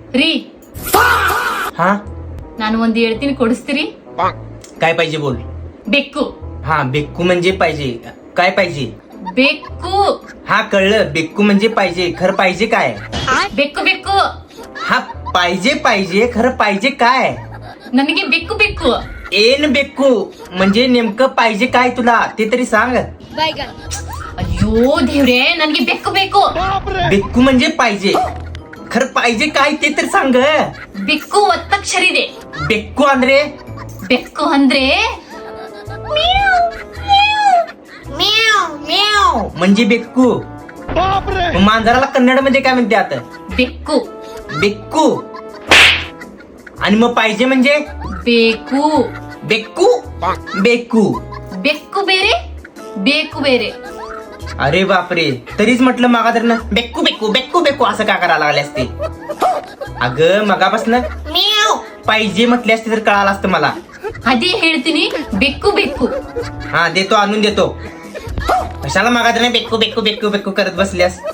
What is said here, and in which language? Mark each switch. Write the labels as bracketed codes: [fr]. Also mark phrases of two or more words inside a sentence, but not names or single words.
[kn] ರೀ ಹಾ ನಾನು ಒಂದು ಹೇಳ್ತೀನಿ ಕೊಡಿಸ್ತೀರಿ [mr] काय पाहिजे बोल. [kn] ಬೆಕ್ಕು [mr] हा बेक्कू म्हणजे पाहिजे. काय पाहिजे. [kn] ಬೆಕ್ಕು [mr] हा कळलं बेक्कू म्हणजे पाहिजे. खरं पाहिजे काय. [kn] ಬೆಕ್ಕು ಬೆಕ್ಕು [mr] हा पाहिजे पाहिजे खरं पाहिजे काय. [kn] ನನಗೆ ಬೆಕ್ಕು ಬೆಕ್ಕು [mr] एन बेक्कू म्हणजे नेमकं पाहिजे काय तुला ते तरी सांग. [kn] ಅಯ್ಯೋ ದೇವ್ರೆ ನನ್ಗೆ ಬೆಕ್ಕು ಬೇಕು [mr] बेक्कू म्हणजे पाहिजे खरं पाहिजे काय ते तरी सांग. [kn] ಬೆಕ್ಕು ಒತ್ತಕ್ಷರಿದೆ बेक्कू ಅಂದ್ರೆ ಬೆಕ್ಕು ಅಂದ್ರೆ [mr] म्हणजे बेक्कू. मग मांजराला कन्नड मध्ये काय म्हणते आता. [kn] ಬೆಕ್ಕು [mr] बेक्कू. आणि मग पाहिजे म्हणजे [kn] ಬೇಕು [mr] बेक्कू. बेक्कू. [kn] ಬೆಕ್ಕು ಬೇರೆ ಬೇಕು ಬೇರೆ [mr] अरे बापरे तरीच म्हटलं मागा तर ना बेक्कू बेक्कू बेक्कू बेक्कू असं का करायला लागले असते. अगं मगापासून पाहिजे म्हटले असते तर कळालं असतं मला. [kn] ಅದೇ ಹೇಳ್ತೀನಿ ಬೆಕ್ಕು ಬೆಕ್ಕು [mr] हा देतो आणून देतो. कशाला मागा तर बेक्कू बेक्कू बेक्कू बेक्कू करत बसल्यास.